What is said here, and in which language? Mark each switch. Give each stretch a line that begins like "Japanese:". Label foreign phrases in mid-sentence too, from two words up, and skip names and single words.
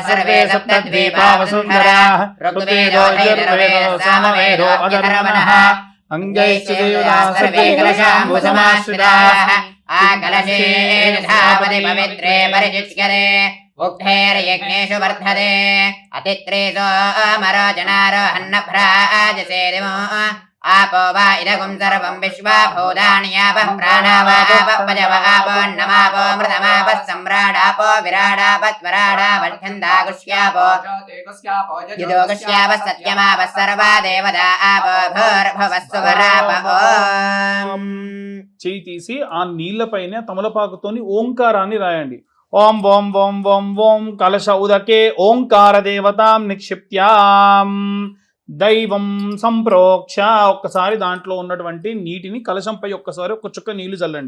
Sanskrit: సర్వే సప్తద్వీపా వసుంధరాः ఋగ్వేదో యజుర్వేదో సామవేదో అథర్వణः అంగైశ్చ దేవతాः సర్వే కలశాంబు సమాశ్రితాः ఆ కలశే యథాపతి పవిత్రే పరిచిష్యతే ఉక్తైర్యజ్ఞేషు వర్ధతే అతిత్రేసో అమరోజనారోహన్నభ్రాజసే దివో आपो वा इदगुं सर्वं विश्वाभूतान्यापः प्राणावापपजवापोन्नमापो मृतमापः सम्राडापो विराडापत्वराडापच्छन्दागुष्यापो यदोगुष्यापः सत्यमापः सर्वा देवता आपो भूर्भुवः सुवराप ओम्.
Telugu: చేయి తీసి ఆ నీళ్లపైన తమలపాకుతోని ఓంకారాన్ని రాయండి.
Sanskrit: ఓం ఓం ఓం ఓం ఓం కలశ ఉదకే ఓంకార దేవతాం నిక్షిప్యాం దైవం సంప్రోక్ష.
Telugu: ఒక్కసారి దాంట్లో ఉన్నటువంటి నీటిని కలశంపై ఒక్కసారి ఒక చుక్క నీళ్లు చల్లండి.